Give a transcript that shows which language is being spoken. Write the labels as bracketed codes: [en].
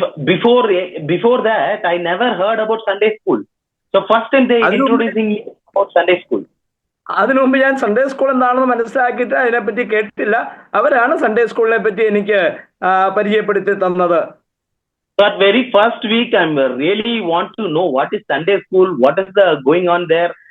[en] Before that I never heard about Sunday school. So first time they introducing me about Sunday school. [ml] അതിനു മുമ്പ് ഞാൻ Sunday school എന്താണെന്ന് മനസ്സിലാക്കിയിട്ട് അതിനെപ്പറ്റി കേട്ടിട്ടില്ല. അവരാണ് സൺഡേ സ്കൂളിനെ പറ്റി എനിക്ക് പരിചയപ്പെടുത്തി തന്നത്. [en] That very first week I really want to know what is Sunday school, what is the going on there.